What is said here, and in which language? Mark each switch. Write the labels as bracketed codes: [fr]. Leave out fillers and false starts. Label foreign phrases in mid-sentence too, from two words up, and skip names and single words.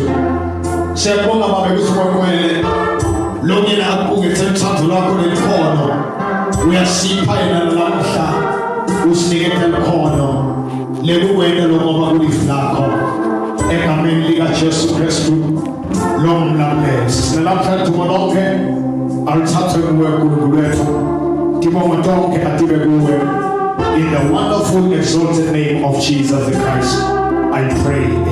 [ss] Siyabonga Baba kusikwele longena akugethe mthando lwakho nekhono uyasipha yena nalamhla usinikethe ikhono lekuwena ngoba kulifu lakho egameni likaJesu Kristu lomlamlesi. Sinalapha thuba lonke alithathe kuwe uNkulunkulu wethu, ngibonga tonke atibe kuwe. [en] In the wonderful exalted name of Jesus the Christ I pray.